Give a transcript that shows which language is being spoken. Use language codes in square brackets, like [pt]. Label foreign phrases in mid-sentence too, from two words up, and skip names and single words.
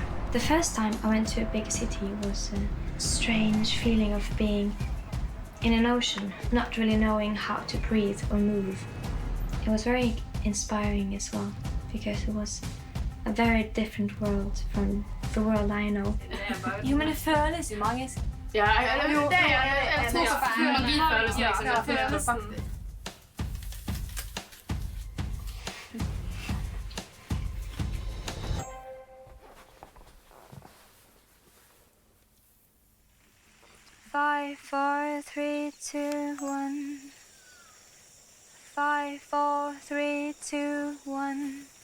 [en] The first time I went to a big city was a strange feeling of being in an ocean, not really knowing how to breathe or move. It was very inspiring as well, because it was a very different world from the world I know. [no] Jo, men det føles jo magisk. Ja, jeg tror magifølelsen liksom. Ja, følelsen. [en] Five, four, three, two, one. 5, 4, 3, 2, 1.